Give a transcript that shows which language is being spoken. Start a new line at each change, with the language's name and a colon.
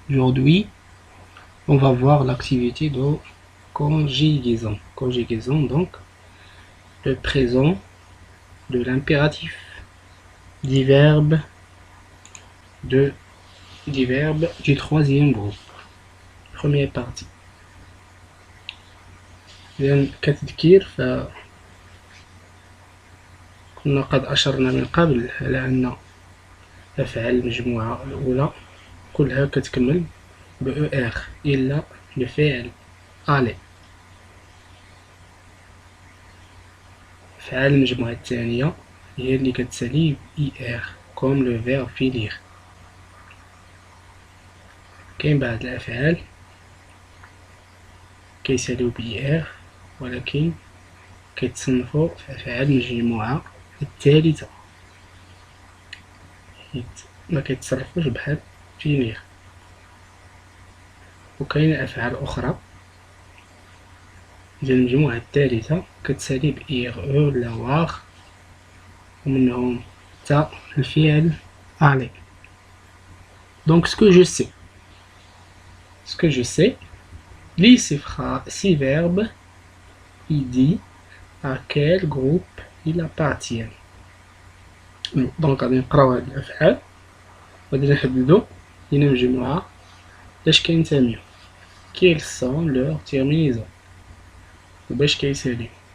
French: Aujourd'hui, on va voir l'activité de conjugaison. Conjugaison, donc, le présent de l'impératif, des verbes du troisième groupe. Première partie.
Arabic: كتذكير كنا قد أشرنا من قبل على أن أفعال المجموعة الأولى كلها كتكمل ب ER إلا الفعل aller. أفعال المجموعة الثانية هي اللي كتسالي ER
French: كوم لو فيرب
Arabic: finir. كاين بعض الأفعال كيساليو ب ER ولكن كيتصنفو في أفعال المجموعة الثالثة حيت مكيتصرفوش بحال finir. وكاين أفعال أخرى ديال المجموعة الثالثة كتسالي ب IRE ولا واغ ومنهم حتى الفعل aller.
French: Donc ce que je sais, lis ces verbes, il dit à quel groupe il appartient.
Arabic: Donc غادي نقراو هاد الأفعال وغادي نحددو لينا مجموعة لاش كينتميو.
French: Quelles sont leurs terminaisons
Arabic: وباش كيساليو.